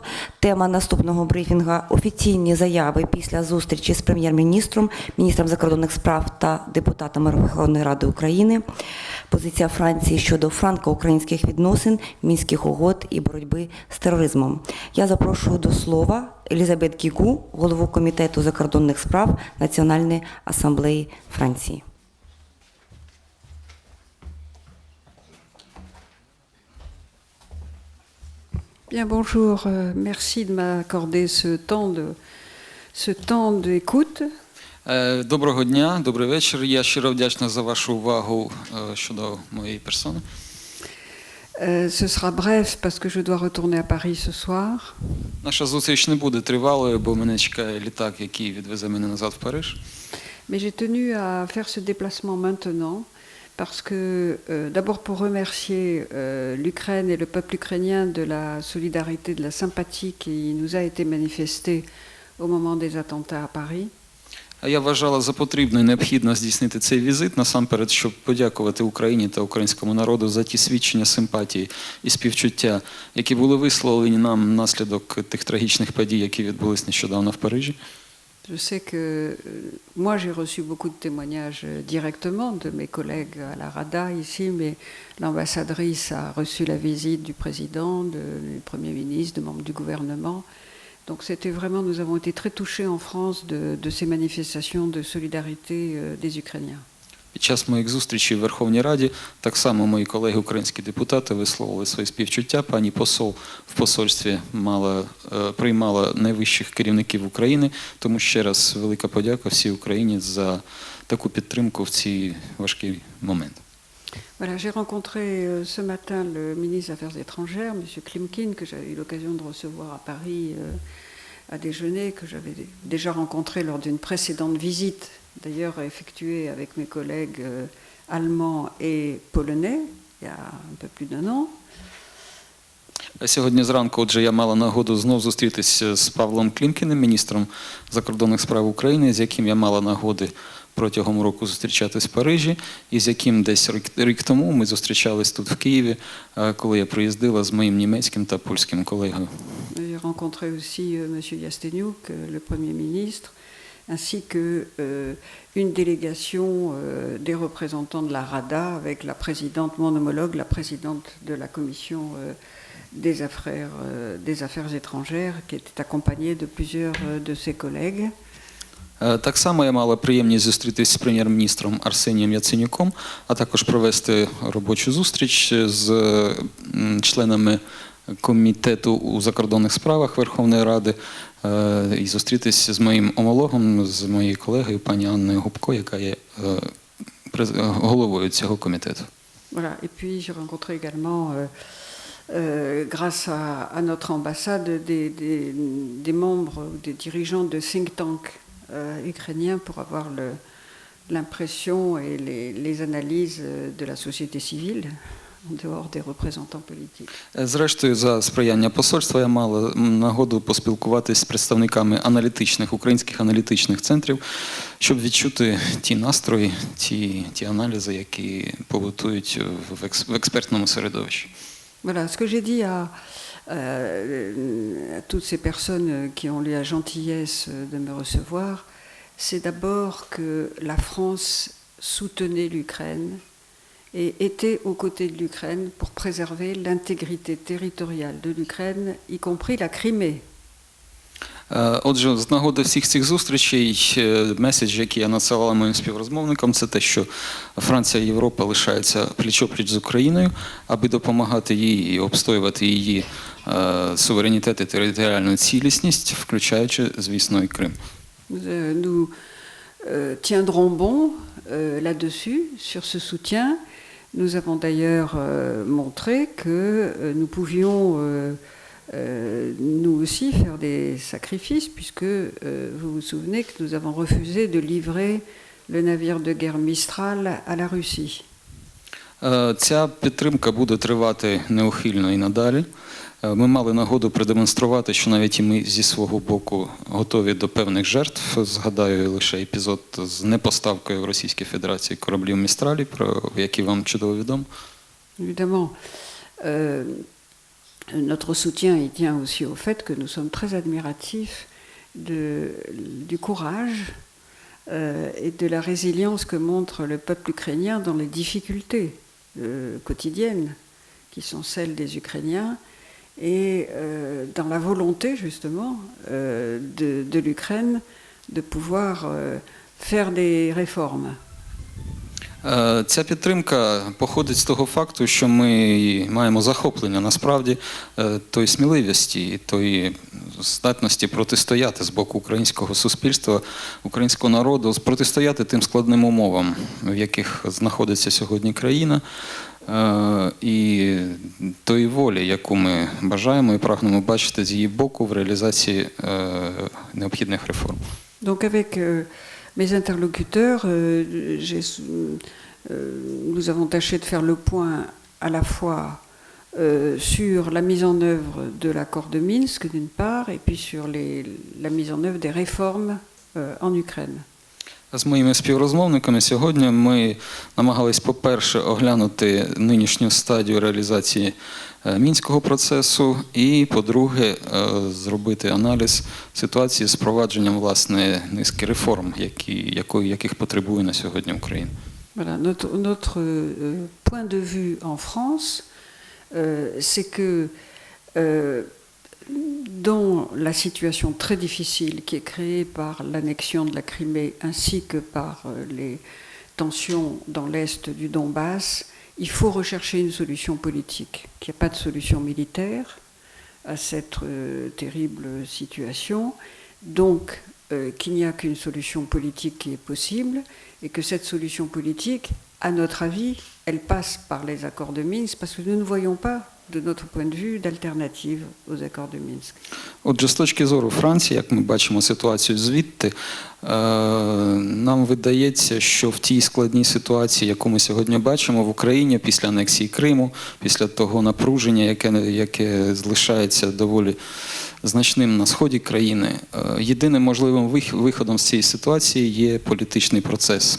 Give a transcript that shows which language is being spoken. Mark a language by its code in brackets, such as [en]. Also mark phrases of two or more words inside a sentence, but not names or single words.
[uk] Тема наступного брифінга – офіційні заяви після зустрічі з прем'єр-міністром, міністром закордонних справ та депутатами Верховної Ради України. Позиція Франції щодо франко-українських відносин, Мінських угод і боротьби з тероризмом. Я запрошую до слова Елізабет Гігу, голову Комітету закордонних справ Національної асамблеї Франції. [fr] Bien, bonjour. Merci de m'accorder ce temps d'écoute. [uk] Доброго дня, добрий вечір. Я щиро вдячна за вашу увагу щодо моєї персони. [fr] Ce sera bref parce que je dois retourner à Paris ce soir. [uk] Наша зустріч не буде тривалою, бо мене чекає літак, який відвезе мене назад в Париж. [fr] Mais j'ai tenu à faire ce déplacement maintenant parce que, d'abord pour remercier l'Ukraine et le peuple ukrainien de la solidarité, de la sympathie qui nous a été manifestée au moment des attentats à Paris. [uk] А я вважала за потрібно і необхідно здійснити цей візит, насамперед, щоб подякувати Україні та українському народу за ті свідчення симпатії і співчуття, які були висловлені нам внаслідок тих трагічних подій, які відбулись нещодавно в Парижі. [fr] Je sais que moi j'ai reçu beaucoup de témoignages directement de mes collègues à la Rada ici, mais l'ambassadrice a reçu la visite du président, du Premier ministre, de membres du gouvernement. Donc c'était vraiment, nous avons été très touchés en France de ces manifestations de solidarité des Ukrainiens. [uk] Під час моїх зустрічей в Верховній Раді так само мої колеги українські депутати висловили свої співчуття. Пані посол в посольстві приймала найвищих керівників України, тому ще раз велика подяка всій Україні за таку підтримку в ці важкі моменти. [fr] Voilà, j'ai rencontré ce matin le ministre des Affaires étrangères, M. Klimkin, que j'avais eu l'occasion de recevoir à Paris à déjeuner, que j'avais déjà rencontré lors d'une précédente visite, d'ailleurs effectuée avec mes collègues allemands et polonais, il y a un peu plus d'un an. [uk] Сьогодні зранку, отже, я мала нагоду знов зустрітися з Павлом Клімкіним, міністром закордонних справ України, з яким я мала нагоди протягом року зустрічатись в Парижі, і з яким десь рік тому ми зустрічались тут в Києві, коли я приїздила з моїм німецьким та польським колегою. [fr] J'ai rencontré aussi M. Yasteniuk, le Premier ministre, ainsi qu'une délégation des représentants de la Rada avec la présidente, mon homologue, la présidente de la commission des affaires étrangères, qui était accompagnée de plusieurs de ses collègues. [uk] Так само я мала приємність зустрітися з прем'єр-міністром Арсенієм Яценюком, а також провести робочу зустріч з членами Комітету у закордонних справах Верховної Ради і зустрітися з моїм омологом, з моєю колегою пані Анною Губко, яка є головою цього комітету. [fr] Voilà. Et puis j'ai rencontré également, grâce à notre ambassade, des membres ou des dirigeants de [en] think tank [fr] ukrainiens pour avoir l'impression et les analyses de la société civile en dehors des représentants politiques. [uk] Зрештою, за сприяння посольства я мала нагоду поспілкуватися з представниками українських аналітичних центрів, щоб відчути ті настрої, ті аналізи, які побутують в експертному середовищі. [fr] Voilà, ce que j'ai dit à toutes ces personnes qui ont eu la gentillesse de me recevoir, c'est d'abord que la France soutenait l'Ukraine et était aux côtés de l'Ukraine pour préserver l'intégrité territoriale de l'Ukraine, y compris la Crimée. [uk] Отже, з нагоди всіх цих зустрічей, меседж, який я надсилала моїм співрозмовникам, це те, що Франція і Європа лишаються пліч-опліч з Україною, аби допомагати їй і обстоювати її суверенітет і територіальну цілісність, включаючи, звісно, і Крим. [fr] Nous tiendrons bon là-dessus, sur ce soutien. Nous avons d'ailleurs montré que nous pouvions nous aussi faire des sacrifices, puisque vous vous souvenez que nous avons refusé de livrer le navire de guerre Mistral à la Russie. [uk] Ця підтримка буде тривати неухильно і надалі. Ми мали нагоду продемонструвати, що навіть і ми зі свого боку готові до певних жертв. Згадаю лише епізод з непоставкою в Російській Федерації кораблів Містралі, про які вам чудово відомо. [fr] Évidemment. Notre soutien il tient aussi au fait que nous sommes très admiratifs du courage et de la résilience que montre le peuple ukrainien dans les difficultés quotidiennes qui sont celles des Ukrainiens et dans la volonté justement de l'Ukraine de pouvoir faire des réformes. [uk] Ця підтримка походить з того факту, що ми маємо захоплення насправді тої сміливості і тої здатності протистояти з боку українського суспільства, українського народу, протистояти тим складним умовам, в яких знаходиться сьогодні країна, і тої волі, яку ми бажаємо і прагнемо бачити з її боку в реалізації необхідних реформ. [fr] Donc avec mes interlocuteurs, nous avons tâché de faire le point à la fois sur la mise en œuvre de l'accord de Minsk d'une part, et puis sur la mise en œuvre des réformes en Ukraine. [uk] З моїми співрозмовниками сьогодні ми намагались, по-перше, оглянути нинішню стадію реалізації Мінського процесу і, по-друге, зробити аналіз ситуації з впровадженням, власне, низки реформ, яких потребує на сьогодні Україна. [fr] Voilà, notre point de vue en France, c'est que dans la situation très difficile qui est créée par l'annexion de la Crimée ainsi que par les tensions dans l'est du Donbass, il faut rechercher une solution politique, qu'il n'y a pas de solution militaire à cette terrible situation, donc qu'il n'y a qu'une solution politique qui est possible et que cette solution politique, à notre avis, elle passe par les accords de Minsk parce que nous ne voyons pas de notre point de vue, d'alternative aux accords de Minsk. [uk] Отже, з точки зору Франції, як ми бачимо ситуацію звідти, нам видається, що в тій складній ситуації, яку ми сьогодні бачимо в Україні після анексії Криму, після того напруження, яке залишається доволі значним на сході країни, єдиним можливим виходом з цієї ситуації є політичний процес.